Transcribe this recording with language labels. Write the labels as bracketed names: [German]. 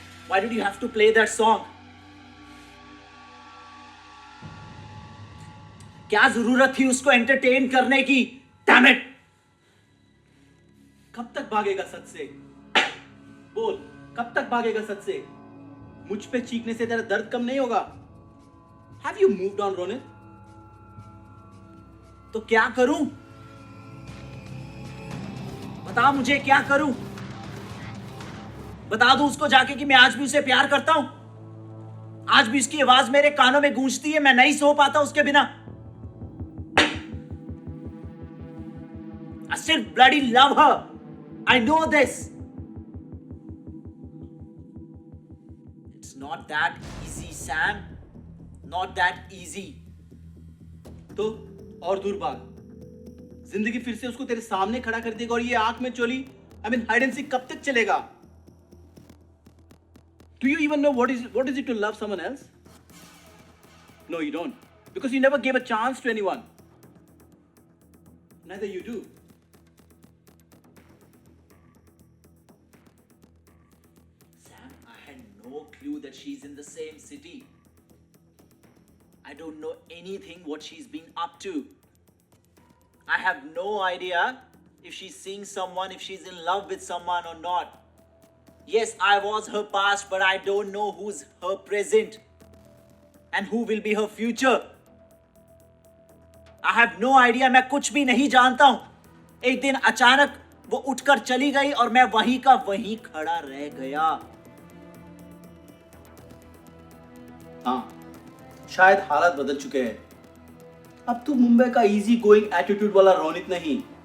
[English] Why did you have to play that song? [Hindi] क्या जरूरत थी उसको एंटरटेन करने की? [English] Damn it! [Hindi] कब तक भागेगा सच से? बोल, कब तक भागेगा सच से? मुझ पे चीखने से तेरा दर्द कम नहीं होगा? [English] Have you moved on, Ronit? [Hindi] तो क्या करूं? बता मुझे क्या करूं? बता दूं उसको जाके कि मैं आज भी उसे प्यार करता हूं? आज भी उसकी आवाज मेरे कानों में गूंजती है, मैं नहीं सो पाता उसके बिना. [English] I still bloody love her. I know this. It's not that easy, Sam. Not that easy. [Hindi] तो और दूर भाग. जिंदगी फिर से उसको तेरे सामने खड़ा कर देगा और ये आंख में चोली, हाइड एंड सीक कब तक चलेगा? [English] Do you even know what is it to love someone else? No, you don't. Because you never gave a chance to anyone. Neither you do. Sam, I had no clue that she's in the same city. I don't know anything what she's been up to. I have no idea if she's seeing someone, if she's in love with someone or not. Yes, I was her past, but I don't know who's her present and who will be her future. I have no idea. [Hindi] मैं कुछ भी नहीं जानता हूं. एक दिन अचानक वो उठकर चली गई और मैं वहीं का वहीं खड़ा रह गया. हाँ, शायद हालात बदल चुके हैं. अब तू मुंबई का इजी गोइंग एटीट्यूड वाला रोनित नहीं.